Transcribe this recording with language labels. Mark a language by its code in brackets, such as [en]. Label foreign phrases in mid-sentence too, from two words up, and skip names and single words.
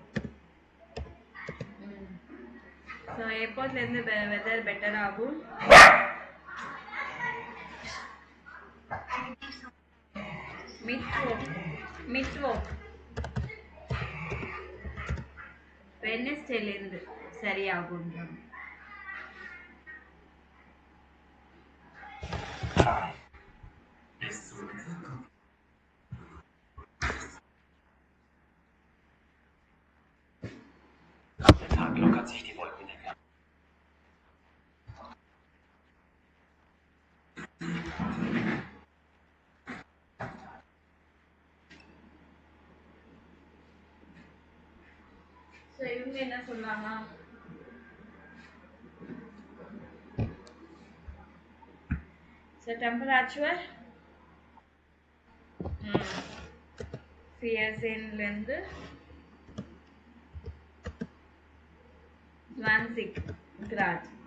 [ta] ஸோ எப்போதுலேருந்து [en] weather better [ta] ஆகும்? மிட்வோக் வெட்னஸ்டேலேருந்து சரியாகும். [de] Der Tag lockert sich die Wolkendecke. [ta] ஸோ இவங்க என்ன சொன்னாங்க? ஸோ டெம்பரேச்சர் ஃபியர்சேன்லேருந்து 20 Grad.